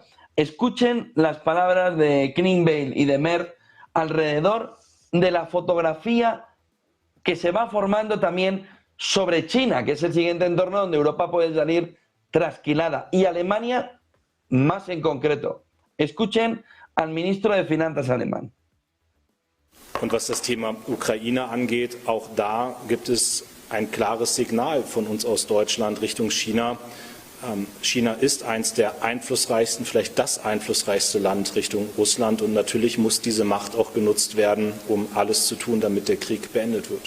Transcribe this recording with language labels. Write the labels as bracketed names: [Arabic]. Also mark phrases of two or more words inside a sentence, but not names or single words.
[Spanish] Escuchen las palabras de Klingbeil y de Merz alrededor de la fotografía que se va formando también sobre China, que es el siguiente entorno donde Europa puede salir trasquilada, y Alemania más en concreto. Escuchen al ministro de Finanzas alemán. [German] Und was das Thema Ukraine angeht, auch da gibt es ein klares Signal von uns aus Deutschland Richtung China. China ist eines der einflussreichsten, vielleicht das einflussreichste Land Richtung Russland. Und natürlich muss diese Macht auch genutzt werden, um alles zu tun, damit der Krieg beendet wird.